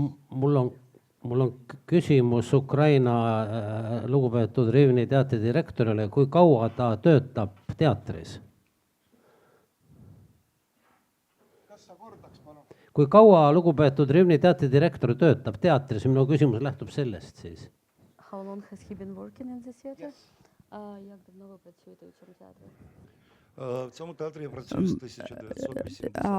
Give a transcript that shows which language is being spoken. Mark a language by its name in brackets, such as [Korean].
[Estonian] Mul on küsimus Ukraina lugupeetud Rivni teatri direktorile, kui kaua ta töötab teatris? Kui kaua lugupeetud Rivni teatri direktor töötab teatris? Minu küsimus lähtub sellest siis. [English] How long has he been working in the theater? [Ukrainian] Як давно ви працюєте у цьому театрі? В цьому театрі я працюю з 1980.